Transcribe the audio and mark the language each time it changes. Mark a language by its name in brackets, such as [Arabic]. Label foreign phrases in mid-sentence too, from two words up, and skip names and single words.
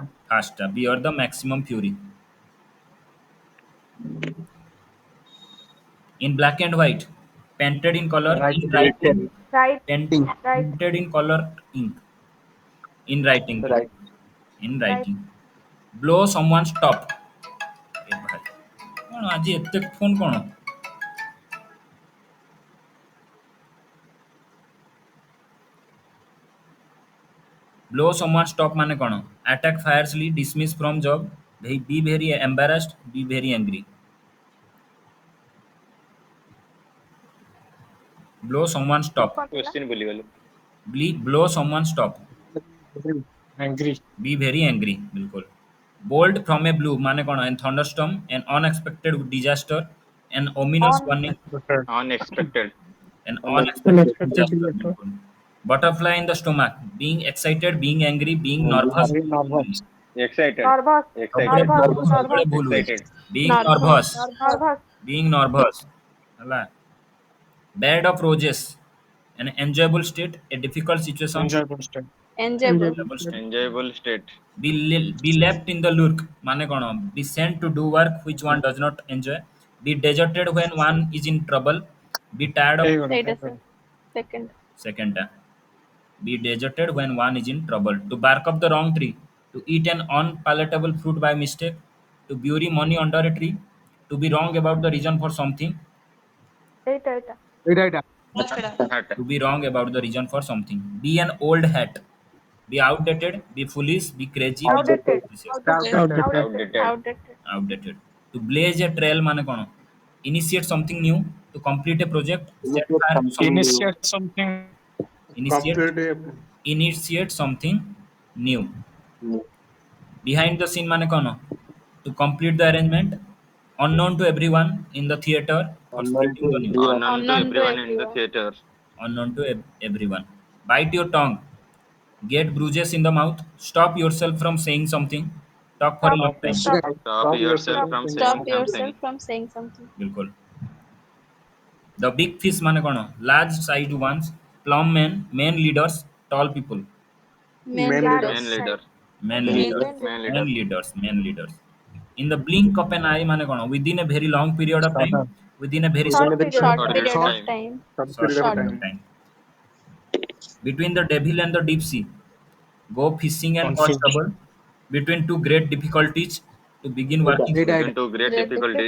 [English] First, bear the maximum fury. In black and white, painted in color, Right. in writing, Right. Right. painted in color ink, in writing, Right. in writing. Blow someone's top. [Odia] ଏ ଭାଇ କ'ଣ ଆଜି ଏତେ ଫୋନ୍ କ'ଣ? [English] Blow someone's top [Odia] ମାନେ କ'ଣ? [English] Attack fiercely, dismiss from job, be very embarrassed, be very angry. Blow someone's top. [Odia] କ'ଣ ଥିଲା? Question ଭୁଲିଗଲୁ. [English] Blow someone's top. Angry. Be very angry. बिल्कुल. Bolt from a blue [Odia] ମାନେ କ'ଣ? [English] An thunderstorm, an unexpected disaster, an ominous On. warning, Unfair. Unexpected. an unexpected Unexpected disaster. disaster. बिल्कुल. Butterfly in the stomach, being excited, being angry, being nervous. Very nervous. Excited. Nervous. Excited. Nervous. [Odia] ସବୁବେଳେ [English] Nervous. [Odia] ଭୁଲ ହୁଏ. [English] Excited. Being Nervous. nervous, Nervous. being nervous. ହେଲା. Bed of roses, an enjoyable state, a difficult situation. Enjoyable state. Enjoyable. Enjoyable state. Enjoyable state. Be left in the lurk [Odia] ମାନେ କ'ଣ? [English] Be sent to do work which one does not enjoy. Be deserted when one is in trouble. Be tired of [Odia] ହେଇଗଲା, [English] Eta, sir. [Odia] ହେଇଗଲା. [English] Second. [Odia] second ଟା. [English] Be deserted when one is in trouble. To bark up the wrong tree. To eat an unpalatable fruit by mistake. To bury money under a tree. To be wrong about the reason for something. [Odia] ଏଇଟା ଏଇଟା. ଏଇଟା ଏଇଟା. [English] Hat. To be wrong about the reason for something. Be an old hat. Be outdated. Be foolish. Be crazy. Be Outdated. suspicious. Outdated. Outdated. Outdated. Outdated. To blaze a trail [Odia] মানে କ'ଣ? [English] Initiate something new. To complete a project. Set fire to something. Initiate something. Initiate something new. Behind the scene [Odia] ମାନେ କ'ଣ? [English] To complete the arrangement. Unknown to everyone in the theater. For spreading the news. Unknown to everyone in the theater. Unknown to everyone. Bite your tongue. Get bruises in the mouth. Stop yourself from saying something. Talk for a long time. Stop. Stop yourself from saying Stop something. yourself from saying something. बिल्कुल. The big fish [Odia] ମାନେ କ'ଣ? [English] Large sized ones. Plum men, main leaders, tall people. Men Men leaders. Man leader. Men Men leaders. leaders. Man leader. Men leaders. In the blink of an eye [Odia] ମାନେ କ'ଣ? [English] Within a very long period of time. Within a very Short short period. Short Short period period of of time. period of time. Between the devil and the deep sea. Go fishing and catch Conflict. double. Between two great difficulties to begin working. Eight, eight. Into great Great difficulties.